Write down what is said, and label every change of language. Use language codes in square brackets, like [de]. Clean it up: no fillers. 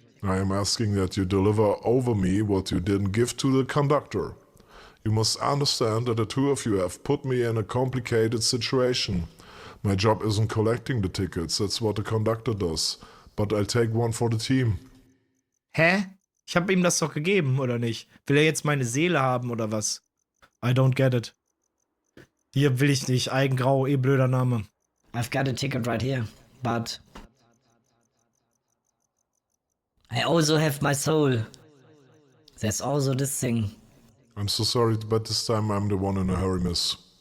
[en] I am asking that you deliver over me what you didn't give to the conductor. You must understand that the two of you have put me in a complicated situation. My job isn't collecting the tickets, that's what the conductor does. But I'll take one for the team. Hä? [de] Ich habe ihm das doch gegeben, oder nicht? Will er jetzt meine Seele haben, oder was? [en] I don't get it. [de] Hier will ich nicht. Eigengrau, blöder Name. [en] I've got a ticket right here, but I also have my soul. There's also this thing. I'm so sorry, but this time I'm the one in a hurry, miss.